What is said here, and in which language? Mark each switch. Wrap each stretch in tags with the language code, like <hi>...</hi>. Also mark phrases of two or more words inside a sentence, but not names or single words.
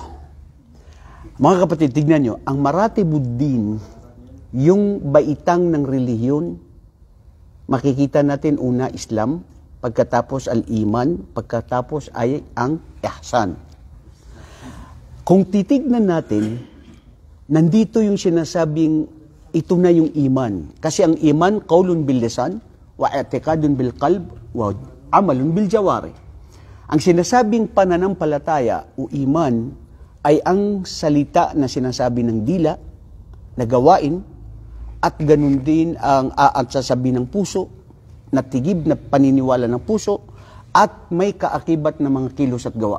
<tl>Mga kapatid, tignan nyo, ang Maratibuddin, yung baitang ng relihiyon, makikita natin una Islam, pagkatapos al-iman, pagkatapos ay ang ihsan. Kung titignan natin, nandito yung sinasabing ito na yung iman. Kasi ang iman,</tl> <ar>قول باللسان واعتقاد بالقلب وعمل بالجوارح.</ar> <tl>Ang sinasabing pananampalataya o iman ay ang salita na sinasabi ng dila, na gawain, at ganun din ang sasabi ng puso, na tigib na paniniwala ng puso, at may kaakibat na mga kilos at gawa.</tl>